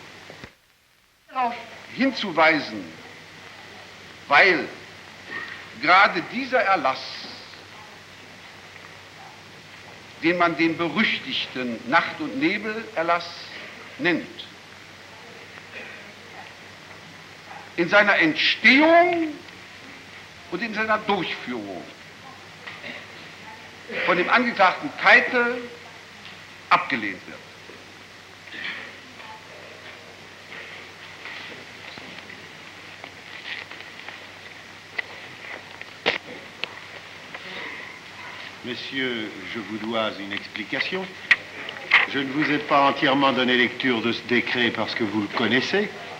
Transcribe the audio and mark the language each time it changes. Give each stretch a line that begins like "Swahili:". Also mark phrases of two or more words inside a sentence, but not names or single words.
German: Darauf hinzuweisen, weil gerade dieser Erlass, den man den berüchtigten Nacht- und Nebelerlass nennt, in seiner Entstehung und in seiner Durchführung von dem Angeklagten Keitel abgelehnt wird.
French: Messieurs, je vous dois une explication. Je ne vous ai pas entièrement donné lecture de ce décret parce que vous le connaissez.